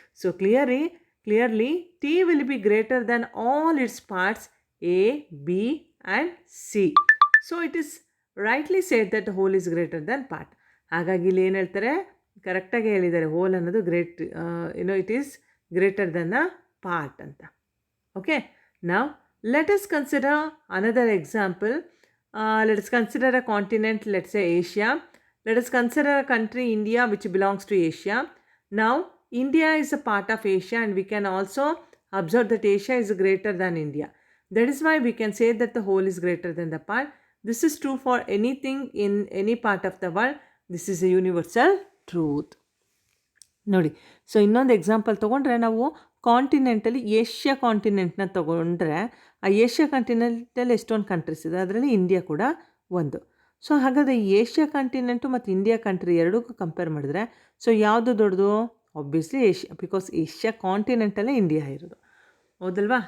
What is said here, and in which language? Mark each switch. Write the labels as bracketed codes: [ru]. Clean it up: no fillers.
[en] So clearly T will be greater than all its parts A B and C. So it is rightly said that whole is greater than part. [kn] ಹಾಗಾಗಿ ಇಲ್ಲಿ ಏನು ಹೇಳ್ತಾರೆ, ಕರೆಕ್ಟಾಗಿ ಹೇಳಿದ್ದಾರೆ, hole ಅನ್ನೋದು [en] it is greater than the part [kn] ಅಂತ. [en] Okay, now let us consider another example. Let us consider a continent, let's say Asia. Let us consider a country, India, which belongs to Asia. Now, India is a part of Asia, and we can also observe that Asia is greater than India. That is why we can say that the whole is greater than the part. This is true for anything in any part of the world. This is a universal truth. [kn] ನೋಡಿ, so ಇನ್ನೊಂದು example ತೊಗೊಂಡ್ರೆ, ನಾವು ಕಾಂಟಿನೆಂಟಲ್ಲಿ Asia ಕಾಂಟಿನೆಂಟ್ನ ತೊಗೊಂಡ್ರೆ, ಆ Asia ಕಾಂಟಿನೆಂಟಲ್ಲಿ ಎಷ್ಟೊಂದು countries ಇದೆ, ಅದರಲ್ಲಿ India ಕೂಡ ಒಂದು. ಸೊ ಹಾಗಾದರೆ ಏಷ್ಯಾ ಕಾಂಟಿನೆಂಟು ಮತ್ತು ಇಂಡಿಯಾ ಕಂಟ್ರಿ ಎರಡಕ್ಕೂ ಕಂಪೇರ್ ಮಾಡಿದ್ರೆ, ಸೊ ಯಾವುದು ದೊಡ್ಡದು, obviously Asia, because Asia ಕಾಂಟಿನೆಂಟಲ್ಲೇ India ಇರೋದು, ಹೌದಲ್ವಾ.